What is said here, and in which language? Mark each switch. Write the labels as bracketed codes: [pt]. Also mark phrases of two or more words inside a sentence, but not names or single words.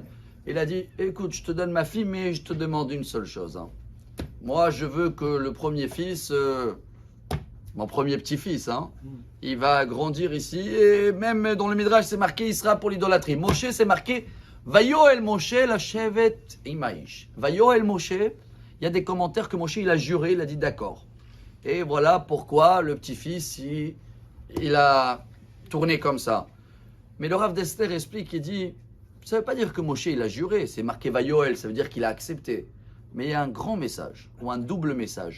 [fr] Il a dit, écoute, je te donne ma fille, mais je te demande une seule chose. Hein. Moi, je veux que le premier fils, mon premier petit-fils, hein, il va grandir ici. Et même dans le Midrash, c'est marqué, il sera pour l'idolâtrie. [he] Moshe, [fr] c'est marqué, [he] ויואל משה לשבת את האיש. ויואל משה, [fr] il y a des commentaires que Moshe, il a juré, il a dit d'accord. Et voilà pourquoi le petit-fils, il a tourné comme ça. Mais le Rav Dessler explique, il dit, ça ne veut pas dire que Moshe, il a juré. C'est marqué Vayoel, ça veut dire qu'il a accepté. Mais il y a un grand message, ou un double message.